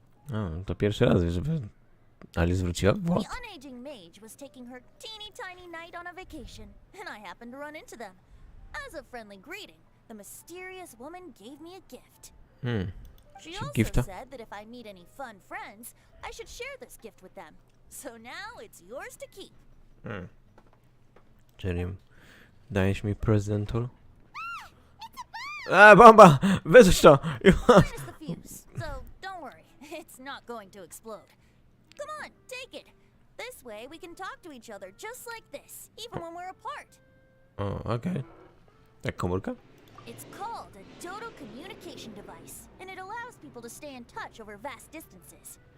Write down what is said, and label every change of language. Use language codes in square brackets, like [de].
[pl] No, to pierwszy raz, żeby Ali zwróciła. [en] The What? unaging mage was taking her teeny tiny night on a vacation, and I happened to run into them. As a friendly greeting, the mysterious woman gave me a gift. She also [pl] Gifta? [en] said that if I meet any fun friends, I should share this gift with them. So now it's yours to keep. [pl] Czyli dajesz mi prezentul? A, bomba! Wyrzuć to! [en] Minus the fuse, so don't worry, it's not going to explode. Come on, take it. This way we can talk to each other just like this, even when we're apart. [pl] O, okej. Jak komórka? [en] It's called a dodo communication device, and it allows people to stay in touch over vast distances.